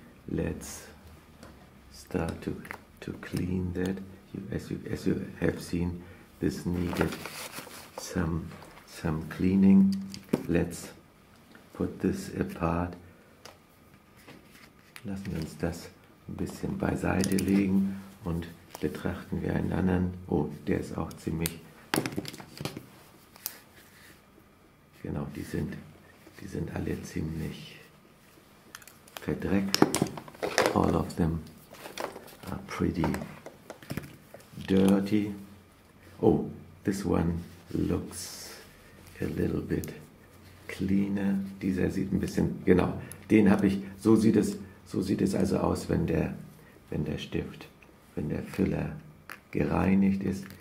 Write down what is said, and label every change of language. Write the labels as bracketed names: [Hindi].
[English] Let's start to clean that. As you have seen, this needed some cleaning. Let's put this apart. [German] Lassen wir uns das ein bisschen beiseite legen und betrachten wir einen anderen. Oh, der ist auch ziemlich. Genau, die sind alle ziemlich verdreckt. [English] All of them are pretty dirty. Oh, this one looks a little bit cleaner. [German] Dieser sieht ein bisschen, genau, den habe ich, so sieht es also aus, wenn der Stift, wenn der Füller gereinigt ist.